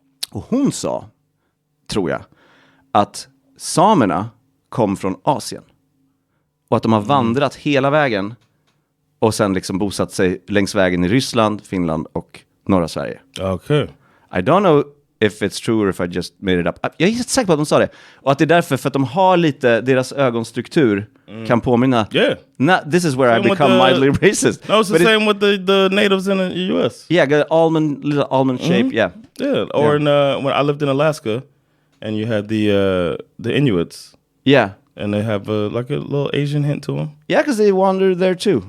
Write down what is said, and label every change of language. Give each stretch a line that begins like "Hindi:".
Swedish: Och hon sa, tror jag, att samerna kom från Asien. Och att de har vandrat hela vägen och sen liksom bosatt sig längs vägen i Ryssland, Finland och norra Sverige.
English: Okay. I don't know if it's true or if I just made it up.
Swedish: Jag är helt säker på att de sa det. Och att det är därför, för att de har lite, deras ögonstruktur kan påminna.
English: Yeah. This is where I become mildly racist. No, it's the same with the natives in the US. Yeah, got little almond shape, yeah. Yeah, or in when I lived in Alaska and you had the Inuits. Yeah. And they have like a little Asian hint to them. Yeah, because they wander there too.